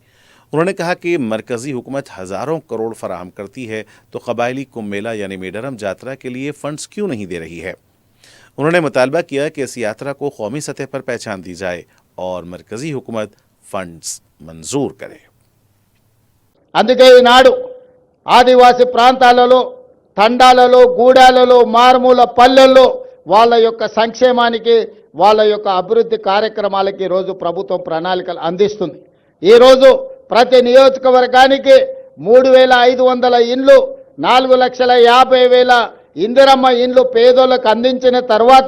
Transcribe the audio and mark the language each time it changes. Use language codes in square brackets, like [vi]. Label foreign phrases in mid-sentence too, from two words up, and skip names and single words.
[ur] انہوں نے کہا کہ مرکزی حکومت ہزاروں کروڑ فراہم کرتی ہے تو قبائلی کمبھ میلہ یعنی میڈرم جاترا کے لیے فنڈز کیوں نہیں دے رہی ہے۔ انہوں نے مطالبہ کیا کہ اس یاترا کو قومی سطح پر پہچان دی جائے اور مرکزی حکومت فنڈز منظور کرے۔ [te] అందుకే ఈనాడు ఆదివాసి ప్రాంతాలలో, తండాలలో, గూడాలలో, మారుమూల పల్లెల్లో వాళ్ళ యొక్క సంక్షేమానికి, వాళ్ళ యొక్క అభివృద్ధి కార్యక్రమాలకి ఈరోజు ప్రభుత్వం ప్రణాళికలు అందిస్తుంది। ఈరోజు ప్రతి నియోజకవర్గానికి 3500 ఇండ్లు, 4,50,000 ఇందిరమ్మ ఇండ్లు పేదోళ్ళకు అందించిన తర్వాత